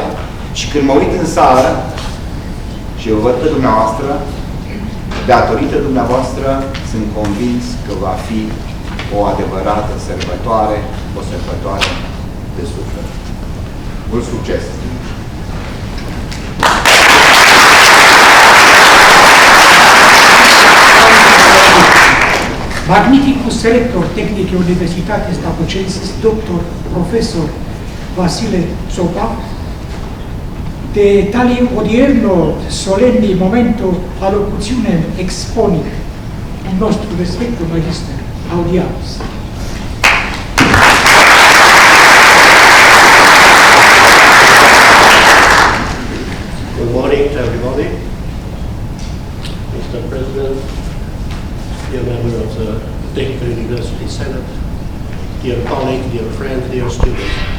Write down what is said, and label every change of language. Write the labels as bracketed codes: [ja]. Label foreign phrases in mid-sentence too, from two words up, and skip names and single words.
[ro] Și când mă uit în sală și eu văd pe dumneavoastră, datorită dumneavoastră sunt convins că va fi o adevărată sărbătoare, o sărbătoare de suflet. Mult succes! [la] Magnificus Rector Technicae Universitatis Napocensis, Dr. Professor Vasile Zopa, de tali odierno solemni momento allocutionem exponi un nostro respecto magister audiamus. [en] Good morning to everybody. Mr. President, dear member of the Technical University Senate, dear colleague, dear friend, dear student.